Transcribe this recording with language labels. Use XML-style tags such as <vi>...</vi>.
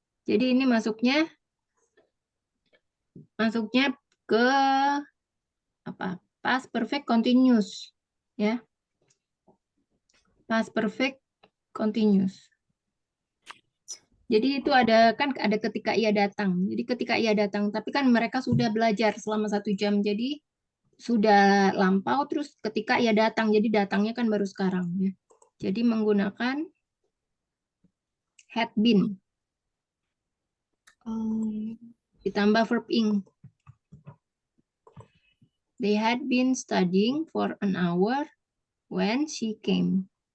<id>Jadi ini masuknya ke apa?</id> <en>Past perfect continuous. Ya. Past perfect continuous.</en> <id>Jadi itu ada ketika ia datang. Jadi ketika ia datang, tapi kan mereka sudah belajar selama 1 jam. Jadi sudah lampau terus ketika ia datang. Jadi datangnya kan baru sekarang ya. Jadi menggunakan had been ditambah verb ing.</id> <en>They had been studying for an hour when she came.</en>